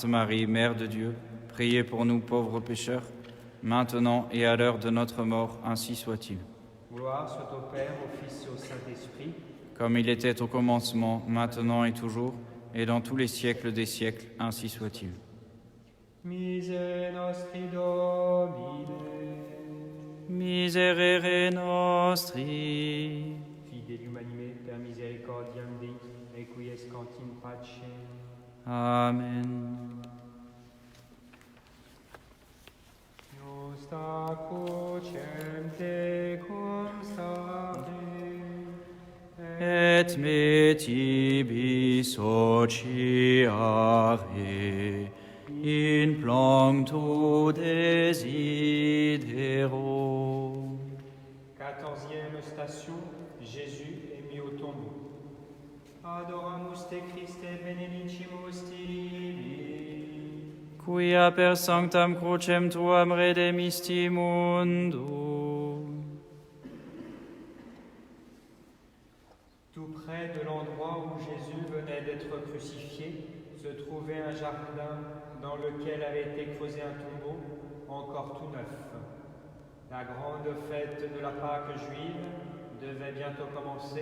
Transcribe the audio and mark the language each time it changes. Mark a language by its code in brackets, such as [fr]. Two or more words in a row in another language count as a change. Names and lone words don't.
[fr] Marie, Mère de Dieu, priez pour nous pauvres pécheurs, maintenant et à l'heure de notre mort, ainsi soit-il. Gloire soit au Père, au Fils et au Saint-Esprit, comme il était au commencement, maintenant et toujours, et dans tous les siècles des siècles, ainsi soit-il. [la] Misere nostri Domine, Miserere nostri, Fidelis anime per misericordiam Dei, requiescant in pace. Amen. Justa crucem tecum stare, et me tibi sociare, in plancto desidero. [fr] 14e station, Jésus est mis au tombeau. [la] Adoramus te Christe benedicimus tibi, quia per sanctam crucem tuam redemisti mundo. [fr] Tout près de l'endroit où Jésus venait d'être crucifié, se trouvait un jardin dans lequel avait été creusé un tombeau, encore tout neuf. La grande fête de la Pâque juive devait bientôt commencer.